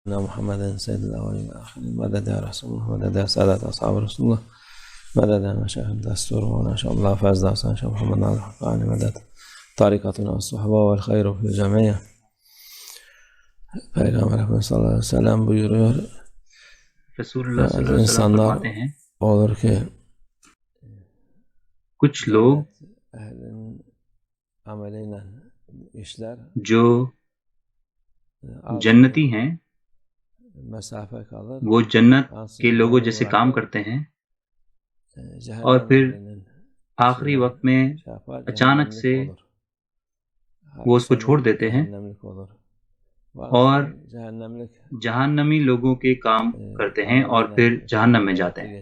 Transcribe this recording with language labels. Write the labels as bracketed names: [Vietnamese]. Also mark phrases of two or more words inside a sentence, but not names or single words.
[Arabic] محمد سيد الأولين والآخرين مدد يا رسول الله مدد يا سادة أصحاب رسول الله مدد يا مشايخ الدستور وما شاء الله فاز داستان شيخ محمد ناصر الحقاني مدد طريقتنا والصحبة والخير في الجميع. [Turkish] Peygamber [Arabic] صلى الله عليه وسلم [Turkish] buyuruyor. [Arabic] رسول الله صلى الله عليه وسلم [Urdu] فرماتے ہیں [Turkish] olur ki [Urdu] کچھ لوگ جو جنتی ہیں وہ جنت کے لوگوں جیسے کام کرتے ہیں اور پھر آخری وقت میں اچانک سے وہ اس کو چھوڑ دیتے ہیں اور جہنمی لوگوں کے کام کرتے ہیں اور پھر جہنم میں جاتے ہیں.